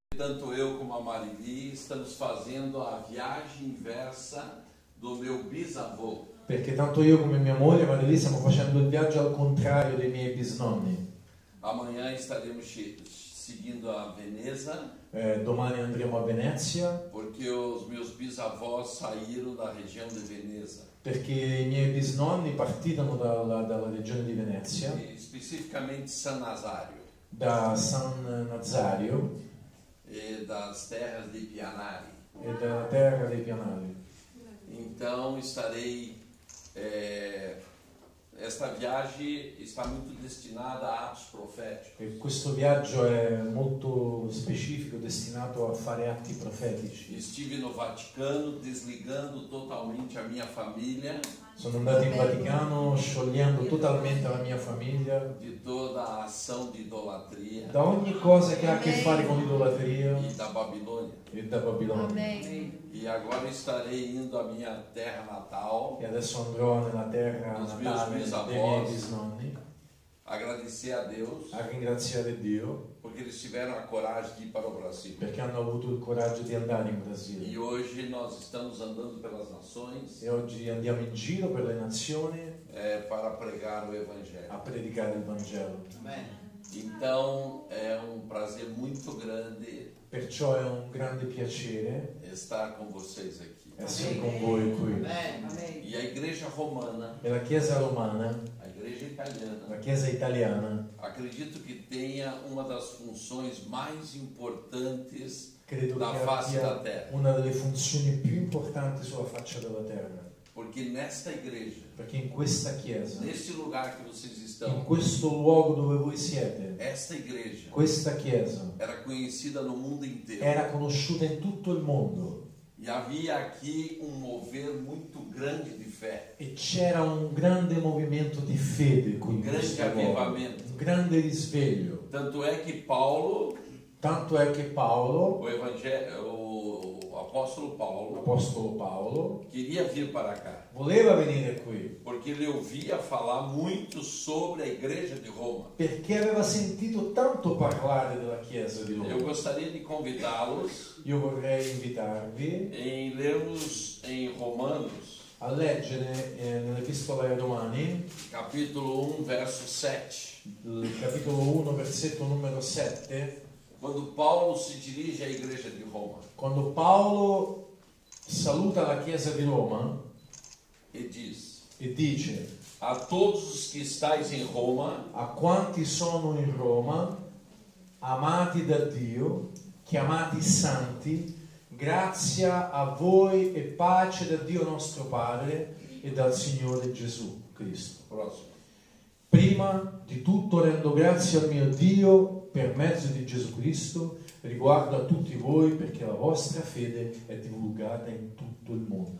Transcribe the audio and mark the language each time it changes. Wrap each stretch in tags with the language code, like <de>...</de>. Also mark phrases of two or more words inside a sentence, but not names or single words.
<pt>tanto eu como a Marili estamos fazendo a viagem inversa do meu bisavô.</pt> <it>Perché tanto io come mia moglie Marili stiamo facendo il viaggio al contrario dei miei bisnonni.</it> <pt>Amanhã estaremos seguindo a Veneza.</pt> <it>Domani andremo a Venezia.</it> <pt>Porque os meus bisavós saíram da região de Veneza.</pt> <it>Perché i miei bisnonni partirono dalla regione di Venezia.</it> <pt>E especificamente San Nazario.</pt> <it>Da San Nazario.</it> <pt>E das terras di Pianari.</pt> <it>E dalla terra dei Pianari.</it> <pt>Então estarei... esta viagem está muito destinada a atos proféticos.</pt> <it>E questo viaggio è molto specifico, destinato a fare atti profetici.</it> <pt>Estive no Vaticano desligando totalmente a minha família.</pt> <it>Sono andato in Vaticano sciogliendo totalmente la mia famiglia</it> <pt>di toda a ação di idolatria.</pt> <it>Da ogni cosa che ha a che fare con l'idolatria</it> <pt>e da Babilônia. Amém. E agora estarei indo à minha terra natal.</pt> <it>E adesso andrò nella terra natale dei miei bisnonni.</it> <pt>Agradecer a Deus.</pt> <it>A ringraziare Dio.</it> <pt>Porque eles tiveram a coragem de ir para o Brasil.</pt> <it>Perché hanno avuto il coraggio di andare in Brasile.</it> <pt>E hoje nós estamos andando pelas nações.</pt> <it>E oggi andiamo in giro per le nazioni.</it> <pt>Para pregar o Evangelho.</pt> <it>A predicare il Vangelo.</it> <pt>Amém. Então é prazer muito grande.</pt> <it>Perciò è un grande piacere</it> <pt>estar com vocês aqui.</pt> <it>Essere con voi qui.</it> <pt>Amém. E a Igreja Romana.</pt> <it>E la Chiesa Romana.</it> <pt>A Igreja Italiana.</pt> <it>La Chiesa Italiana.</it> <pt>Acredito que tenha uma das funções mais importantes</pt> <it>Credo</it> <pt>da face da terra.</pt> <it>Una delle funzioni più importanti sulla faccia della terra.</it> <pt>Porque nesta igreja,</pt> <it>perché in questa chiesa,</it> <pt>neste lugar que vocês estão,</pt> <it>in questo luogo dove voi siete,</it> <pt>esta igreja,</pt> <it>questa chiesa,</it> <pt>era conhecida no mundo inteiro.</pt> <it>Era conosciuta in tutto il mondo.</it> <pt>E havia aqui mover muito grande de fé.</pt> <it>E c'era un grande movimento di fede qui in questo luogo. Un grande risveglio.</it> <pt>Tanto é que Paulo, o apóstolo Paulo, queria vir para cá.</pt> <it>Voleva venire qui.</it> <pt>Porque ele ouvia falar muito sobre a igreja de Roma.</pt> <it>Perché aveva sentito tanto parlare della Chiesa di Roma.</it> <pt>Eu gostaria de convidá-los.</pt> <it>Io vorrei invitarvi</it> <pt>em lermos em Romanos.</pt> <it>A leggere nell'Epistola ai Romani.</it> <pt>Capítulo 1, verso 7.</pt> <it>Il capitolo 1, versetto numero 7.</it> <pt>Quando Paulo</pt> <it>si dirige</it> <pt>à igreja di Roma.</pt> <it>Quando Paolo saluta la Chiesa di Roma e dice</it> <pt>a todos os que estáis em Roma,</pt> <it>a quanti sono in Roma, amati da Dio, chiamati santi, grazia a voi e pace da Dio nostro Padre e dal Signore Gesù Cristo.</it> <pt>Próximo.</pt> <it>Prima di tutto rendo grazie al mio Dio per mezzo di Gesù Cristo riguardo a tutti voi perché la vostra fede è divulgata in tutto il mondo.</it>